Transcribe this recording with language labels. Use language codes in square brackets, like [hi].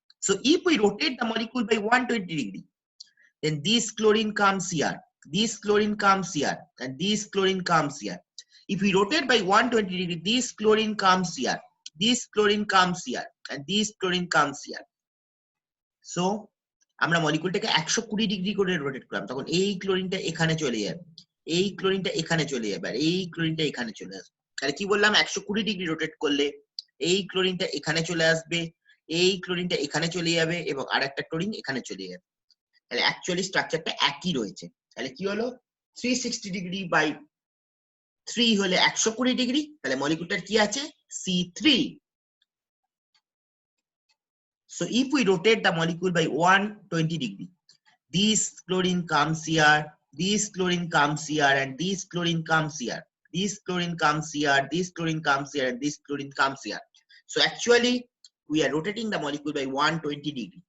[en] So if we rotate the molecule by 120 degree, then this chlorine comes here, this chlorine comes here and this chlorine comes here. If we rotate by 120 degree, this chlorine comes here, this chlorine comes here and this chlorine comes here. [bn] So আমরা মলিকুলটাকে 120 degree করে rotate করলাম, তখন এই ক্লোরিনটা এখানে চলে যাবে, এই ক্লোরিনটা এখানে চলে যাবে আর এই ক্লোরিনটা এখানে চলে আসবে। তাহলে কি বললাম 120 ডিগ্রি রোটেট করলে এই ক্লোরিনটা এখানে চলে আসবে, এই ক্লোরিনটা এখানে চলে যাবে এবং আরেকটা ক্লোরিন এখানে চলে যাবে। তাহলে অ্যাকচুয়ালি স্ট্রাকচারটা একই রয়েছে। তাহলে কি হলো 360 ডিগ্রি বাই 3 হলে 120 ডিগ্রি, তাহলে মলিকুলটার কি আছে C3। [en] So if we rotate the molecule by 120 degree, this chlorine comes here, this chlorine comes here and this chlorine comes here, this chlorine comes here, this chlorine comes here and this chlorine comes here. So actually we are rotating the molecule by 120 degree.